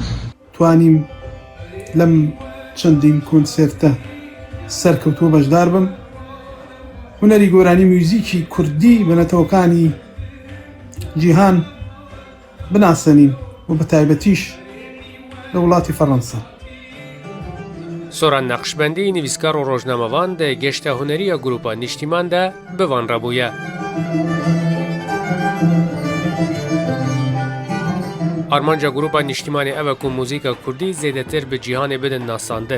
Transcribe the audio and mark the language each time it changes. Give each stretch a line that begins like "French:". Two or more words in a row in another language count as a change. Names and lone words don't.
Central Kurdish: توانیم لەم چەندین کۆنسێرتە سەرکەوتووە بەشدار بم. هونەری گۆرانی موزیکی کوردی بنەتەوەکانی جیهان بناسەنین و بە تایبەتیش لە وڵاتی فەڕەنسا.
Kurdish: Soran Naqishbandy nivîskar û rojnamevan de geşta hunerî ya grupa Niştiman de bivan rabûye. Armanca grupa Niştimanê ev ku mûzîka Kurdî zêdetir bi cîhanê bidin nasandin.